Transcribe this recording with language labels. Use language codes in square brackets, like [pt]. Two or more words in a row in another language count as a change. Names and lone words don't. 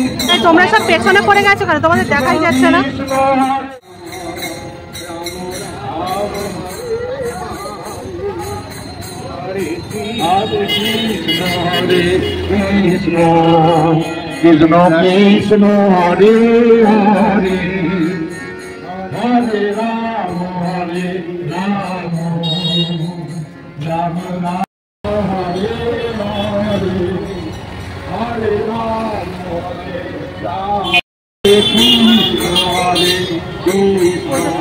[bn] তোমরা সব পেছনে পড়ে গেছো কেন? তোমাদের দেখাই যাচ্ছে না। [sa] কৃষ্ণ কৃষ্ণ হরে হরে হরে রাম রাম রাম রাম হরে হরে হরে রাম রাম কৃষ্ণ হরে কৃষ্ণ